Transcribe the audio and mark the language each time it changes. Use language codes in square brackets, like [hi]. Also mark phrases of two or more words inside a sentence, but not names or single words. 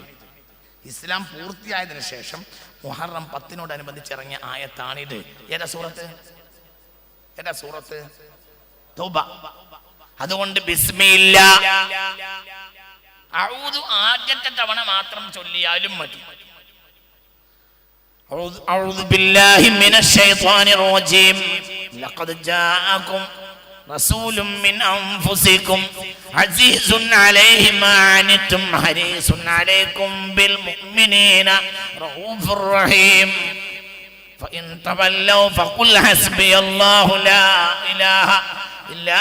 [ml] ഇസ്ലാം പൂർത്തിയായതിനു ശേഷം മുഹറം 10-നോടനുബന്ധിച്ചിറങ്ങിയ ആയത്താണിത്. ഏതാ സൂറത്ത് തൗബ. അതുകൊണ്ട് [ar] بسم الله أعوذ [ml] ആദ്യത്തെ തവണ മാത്രം ചൊല്ലിയാലും മതി. [ar] أعوذ بالله من الشيطان الرجيم لقد جاءكم رسول من أنفسكم عزيز عليه ما عنتم حريص عليكم بالمؤمنين رؤوف رحيم فإن تولوا فقل حسبي الله لا إله إلا